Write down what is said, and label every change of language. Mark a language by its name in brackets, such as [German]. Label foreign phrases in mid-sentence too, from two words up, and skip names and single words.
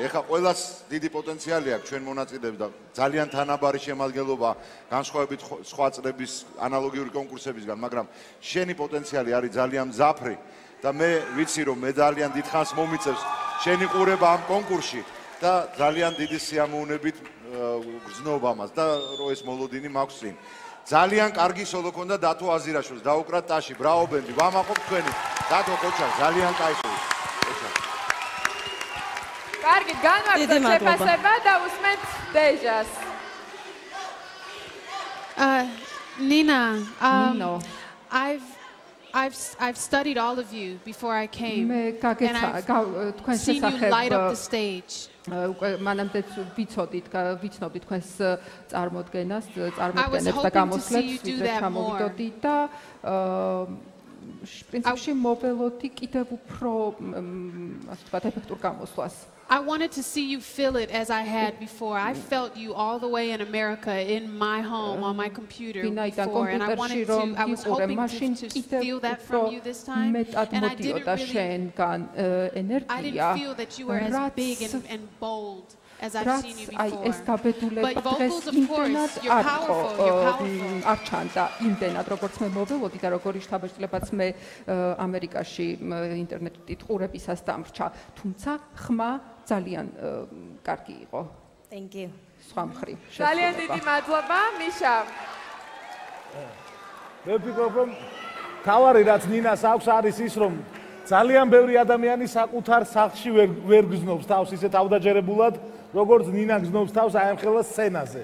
[Georgian] ეხლა ყველას დიდი პოტენციალი აქვს ჩვენ მონაწილეებს და ძალიან თანაბარი შემადგენლობა განსხვავებით სხვა წლების ანალოგიური კონკურსებისგან, მაგრამ შენი პოტენციალი არის ძალიან მძაფრი და მე ვიცი რომ მე ძალიან დიდხანს მომიწევს შენი ყურება ამ კონკურსში და ძალიან დიდი სიამოვნებით გრძნობა მას და რომ ეს მოლოდინი მაქვს წინ. ძალიან კარგი სოლო ქონდა დათო აზირაშვილს, დაუკრა ტაში, ბრავო ბენდი, ვამაყობ თქვენი. დათო კოჩა, ძალიან კაი სოლო. კარგი, განვაგრძოთ შეფასება და უსმენთ დეჟას. [English] Nina, I've studied all of you before I came, and I've seen you light up the stage. [Georgian] მანამდე ვიცნობდი თქვენს წარმოდგენას, წარმოდგენებს და გამოსვლებს, ვიდრე ჩამოვიდოდი და პრინციპში მოველოდი კიდევ უფრო ასე ვთქვათ ეფექტურ გამოსვლას. [English] I wanted to see you feel it as I had before. I felt you all the way in America, in my home, on my computer before, and I was hoping to feel that from you this time, and I didn't feel that you were as big and bold as I've seen you before. But vocals, of course, you're powerful. [Georgian] არ ჩანდა იმდენად, როგორც მე მოველოდი და როგორი შთაბეჭდილებაც მე ამერიკაში ინტერნეტით ყურებისას დამრჩა, თუმცა ხმა ძალიან კარგი იყო. [English] Thank you. [Georgian] სხვა მხრივ. ძალიან დიდი მადლობა, მიშა. მე ვფიქრობ, რომ თავარი რაც ნინას აქვს არის ის, რომ ძალიან ბევრი ადამიანი საკუთარ სახლში ვერ გზნობს თავს ისე თავდაჯერებულად, როგორც ნინა გზნობს თავს აი ამ ხელა სცენაზე.